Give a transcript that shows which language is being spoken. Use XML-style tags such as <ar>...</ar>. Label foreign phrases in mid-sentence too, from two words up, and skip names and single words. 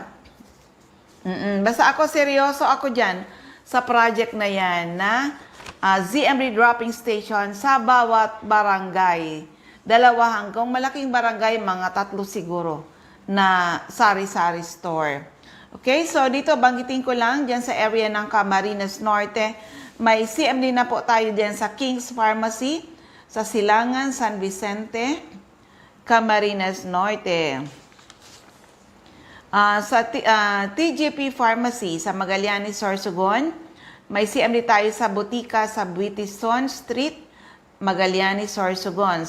<tl>Basta ako, seryoso ako dyan sa project na yan na ZMD</tl> <en>dropping station</en> <tl>sa bawat barangay. 2 hanggang malaking barangay, mga 3 siguro na sari-sari store. Okay, so dito banggitin ko lang dyan sa area ng Camarines Norte. May CMD na po tayo dyan sa King's Pharmacy, sa Silangan, San Vicente, Camarines Norte. Sa TGP Pharmacy sa Magallanes, Sorsogon, may CMD tayo sa Butika sa Buitison Street, Magallanes, Sorsogon.</tl>